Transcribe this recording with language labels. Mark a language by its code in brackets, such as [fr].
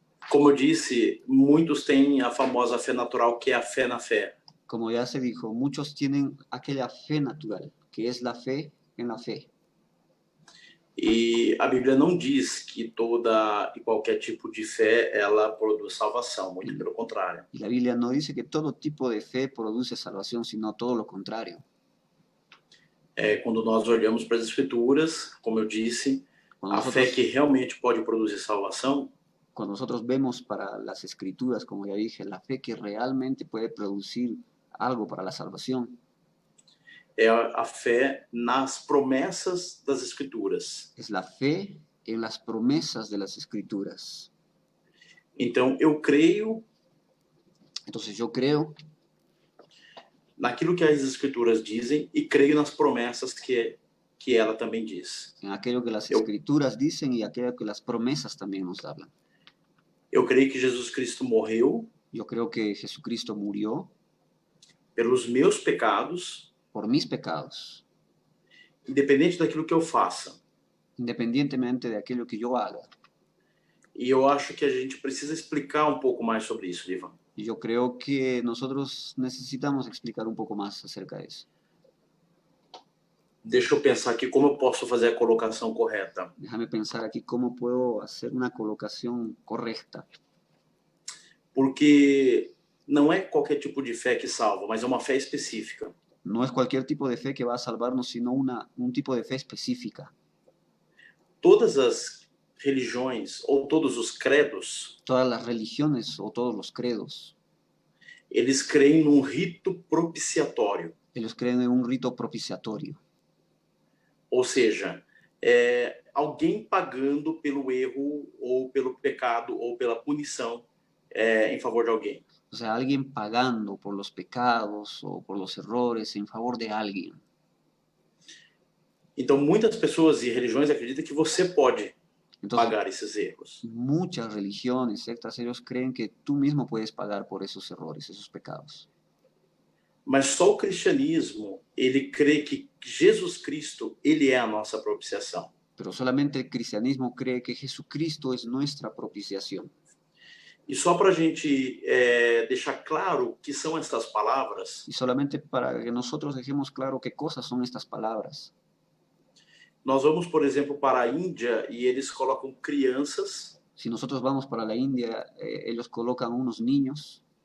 [pt] Como eu disse, muitos têm a famosa fé natural, que é a fé na fé. [es] Como ya se dijo, muchos tienen aquella fe natural, que es la fe en la fe. [pt] E a Bíblia não diz que toda e qualquer tipo de fé ela produz salvação, muito pelo contrário. [es] Y la Biblia no dice que todo tipo de fe produce salvación, sino todo lo contrario. [pt] Quando nós olhamos para as Escrituras, como eu disse, a fé que realmente pode produzir salvação, [es] cuando nosotros vemos para las Escrituras, como ya dije, la fe que realmente puede producir algo para la salvación, [pt] é a fé nas promessas das Escrituras. [es] Es la fe en las promesas de las Escrituras. [pt] Então, eu creio. [es] Entonces yo creo [pt] naquilo que as Escrituras dizem e creio nas promessas que ela também diz. [es] En aquello que las Escrituras dicen y aquello que las promesas también nos hablan. [pt] Eu creio que Jesus Cristo morreu. [es] Yo creo que Jesucristo murió [pt] pelos meus pecados. [es] Por mis pecados. [pt] Independente daquilo que eu faça. [es] Independientemente de aquello que yo haga. [pt] E eu acho que a gente precisa explicar um pouco mais sobre isso, Ivan. [es] Y yo creo que nosotros necesitamos explicar un poco más acerca de eso. [pt] Deixa eu pensar aqui como eu posso fazer a colocação correta. [es] Déjame pensar aquí cómo puedo hacer una colocación correcta. [pt] Porque não é qualquer tipo de fé que salva, mas é uma fé específica. [es] No es cualquier tipo de fe que va a salvarnos, sino un tipo de fe específica. [pt] Todas as religiões ou todos os credos, [es] todas las religiones o todos los credos, [pt] eles creem num rito propiciatório. [es] Ellos creen en un rito propiciatorio. [pt] Ou seja, alguém pagando pelo erro ou pelo pecado ou pela punição em favor de alguém. [es] O sea, alguien pagando por los pecados o por los errores en favor de alguien. [pt] Então, muitas pessoas e religiões acreditam que você pode [es] Entonces, [pt] pagar esses erros. [es] muchas religiones, sectas, ellos creen que tú mismo puedes pagar por esos errores, esos pecados. [pt] Mas só o cristianismo, ele crê que Jesus Cristo, ele é a nossa propiciação. [es] Pero solamente el cristianismo cree que Jesucristo es nuestra propiciación. [pt] E só para a gente deixar claro o que são essas palavras, [es] Y solamente para que nosotros dejemos claro qué cosas son estas palabras. [pt] nós vamos, por exemplo, para a Índia e eles colocam crianças, [es] Si nosotros vamos para la India, ellos colocan unos niños,